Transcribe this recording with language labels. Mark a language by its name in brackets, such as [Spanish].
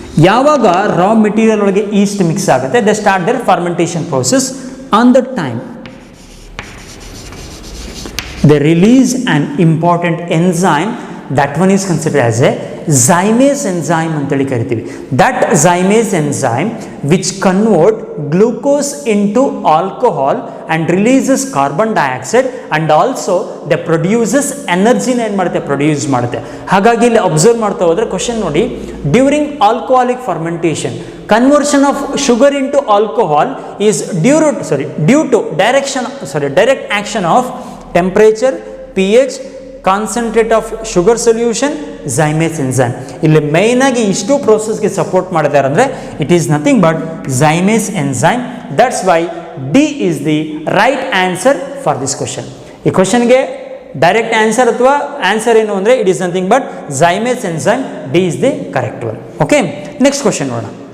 [Kannada] ಯಾವಾಗ raw material ಒಳಗೆ East mix ಆಗುತ್ತೆ [English] they start their fermentation process on the time they release an important enzyme, that one is considered as a zymase enzyme [Kannada] ಅಂತೇಳಿ ಕರಿತೀವಿ. [English] That zymase enzyme which convert glucose into alcohol and releases carbon dioxide and also they produces energy [Kannada] ಏನು ಮಾಡುತ್ತೆ produce ಮಾಡುತ್ತೆ. ಹಾಗಾಗಿ ಇಲ್ಲಿ observe ಮಾಡ್ತಾ ಹೋದ್ರೆ question ನೋಡಿ, [English] During alcoholic fermentation conversion of sugar into alcohol is due to direct action of temperature, pH, concentrate of sugar solution, zymase enzyme. [Kannada] ಇಲ್ಲಿ main ಆಗಿ ಇಷ್ಟು ಪ್ರೋಸೆಸ್ಗೆ ಸಪೋರ್ಟ್ ಮಾಡಿದ್ದಾರೆ ಅಂದರೆ [English] It is nothing but zymase enzyme. That's why D is the right answer for this question. [Kannada] ಈ ಕ್ವಶನ್ಗೆ direct answer ಅಥವಾ answer ಏನು ಅಂದರೆ [English] It is nothing but zymase enzyme. D is the correct one. Okay, next question ನೋಡೋಣ.